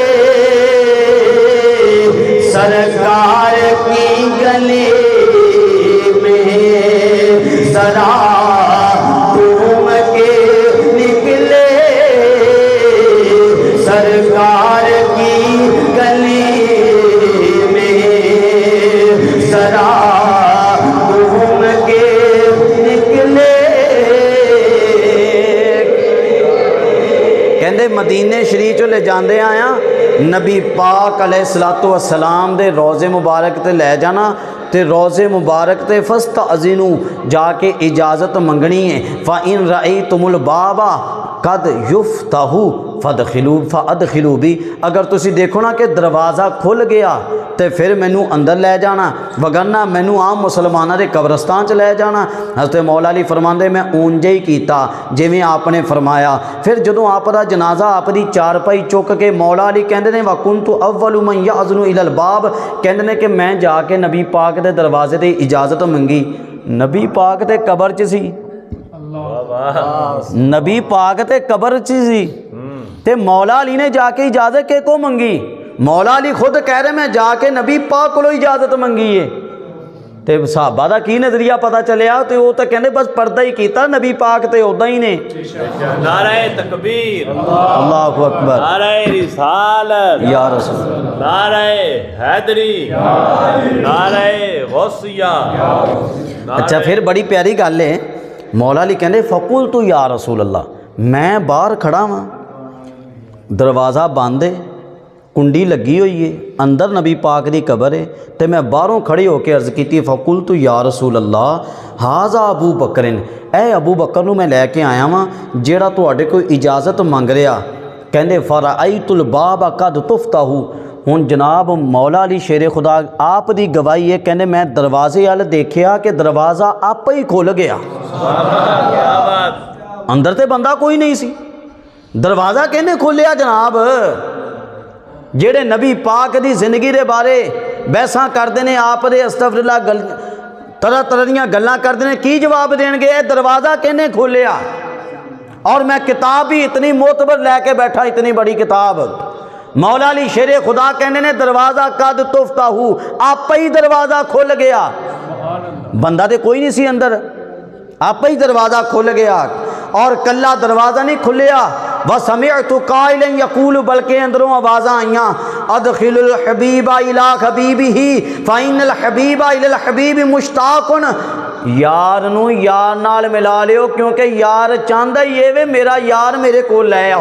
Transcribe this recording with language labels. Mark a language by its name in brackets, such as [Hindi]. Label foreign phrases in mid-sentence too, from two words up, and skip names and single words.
[Urdu] سرکار کی گلی میں ذرا گھوم کے نکلے، سرکار کی گلی میں ذرا گھوم کے نکلے۔ [Punjabi] کہندے مدینے شریف چ لے جاندے آیا، نبی پاک [Arabic] علیہ الصلوۃ والسلام [Punjabi] دے روضے مبارک تے لے جانا، تے روضے مبارک تے فاستأذنوا جا کے اجازت منگنی ہے، [Arabic] فَإِن رَأَيْتُمُ الْبَابَ قَدْ يُفْتَحُ فَأَدْخِلُوا بِي، [Punjabi] اگر تسی دیکھو نا کہ دروازہ کھل گیا تے پھر مینوں اندر لے جانا، وگرنہ مینوں عام مسلمانہ دے قبرستان چ لے جانا۔ حضرت مولا علی فرماندے میں اونجے ہی کیتا جویں آپ نے فرمایا۔ پھر جدوں آپ دا جنازہ آپ دی چارپائی چک کے مولا علی کہندے نے [Arabic] وَكُنْتُ أَوَّلُ مَنْ يَأْذُنُ إِلَى الْبَابِ، [Punjabi] کہندے نے کہ میں جا کے نبی پاک دے دروازے تے اجازت منگی، نبی پاک تے قبر چ سی، نبی پاک تے قبر چ سی، تے مولا علی نے جا کے اجازت کے کو منگی؟ مولا علی خود کہہ رہے میں جا کے نبی پاک کو اجازت منگی ہے، تے صحابہ دا کی نظریہ پتہ چلیا، تے وہ تے کہندے بس پردہ ہی کیتا نبی پاک تے ادا ہی نے۔ [Urdu] نعرہ تکبیر، [Arabic] اللہ اکبر، [Urdu] نعرہ رسالت، [Arabic] یا رسول اللہ، [Urdu] نعرہ حیدری، نعرہ غوثیہ۔ [Punjabi] اچھا پھر بڑی پیاری گل ہے، مولا علی کہندے [Arabic] فقلت یا رسول اللہ، [Punjabi] میں باہر کھڑا ہاں، دروازہ بند ہے، کنڈی لگی ہوئی ہے، اندر نبی پاک دی قبر ہے، تے میں باہروں کھڑی ہو کے عرض کیتی [Arabic] فقلت یا رسول اللہ ھذا ابو بکر، [Punjabi] اے ابو بکر نو میں لے کے آیا ہاں جیڑا تواڈے کوئی اجازت منگ رہا۔ [Arabic] کہندے فرأیت الباب قد تفتح، [Punjabi] ہن جناب مولا علی شیر خدا آپ دی گواہی ہے، کہندے میں دروازے وال دیکھیا کہ دروازہ آپ ہی کھل گیا، اندر تے بندہ کوئی نہیں سی، دروازہ کہنے کھولیا جناب؟ جیڑے نبی پاک دی زندگی دے بارے بحثاں کردے نے، آپ دے استغفراللہ طرح طرح دیاں گلاں کردے نے، کی جواب دین گے؟ اے دروازہ کہنے کھولیا؟ اور میں کتاب بھی اتنی معتبر لے کے بیٹھا، اتنی بڑی کتاب، مولا علی شیر خدا کہنے نے دروازہ [Arabic] قد تفتح، [Punjabi] آپ ہی دروازہ کھل گیا، بندہ دے کوئی نہیں سی اندر، آپ ہی دروازہ کھل گیا، اور کلا دروازہ نہیں کھلیا، [Arabic] وَسَمِعْتُ قَائِلًا يَقُولُ، [Punjabi] بلکہ اندروں آوازاں آئیاں [Arabic] اَدْخِلُ الْحَبِيبَ إِلَىٰ حَبِيبِهِ فَإِنَّ الْحَبِيبَ إِلَى الْحَبِيبِ مُشْتَاقٌ، [Punjabi] یار نو یار نال ملا لیو، کیونکہ یار چاہندا ہی اے وے میرا یار میرے کو لے آؤ۔